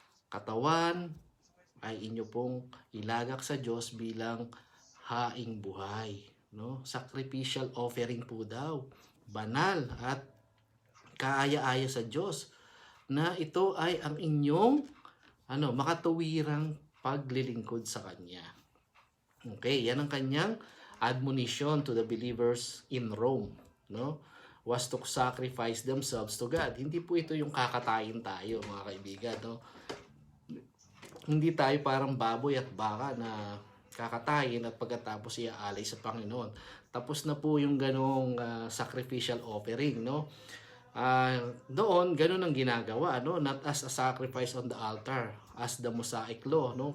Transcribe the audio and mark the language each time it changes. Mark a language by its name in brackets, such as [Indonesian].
[Filipino] katawan ay inyo pong ilagak sa Diyos bilang haing buhay, no, sacrificial offering po daw, banal at kaaya-aya sa Diyos, na ito ay ang inyong makatuwirang paglilingkod sa Kanya. [English] Okay, [Filipino] yan ang kanyang [English] admonition to the believers in Rome, no? Was to sacrifice themselves to God. [Filipino] Hindi po ito yung kakatayin tayo, mga kaibigan, no? Hindi tayo parang baboy at baka na kakatayin at pagkatapos iaalay sa Panginoon. Tapos na po yung ganong sacrificial offering, no? Doon ganun ang ginagawa, no? [English] Not as a sacrifice on the altar, as the Mosaic law, no?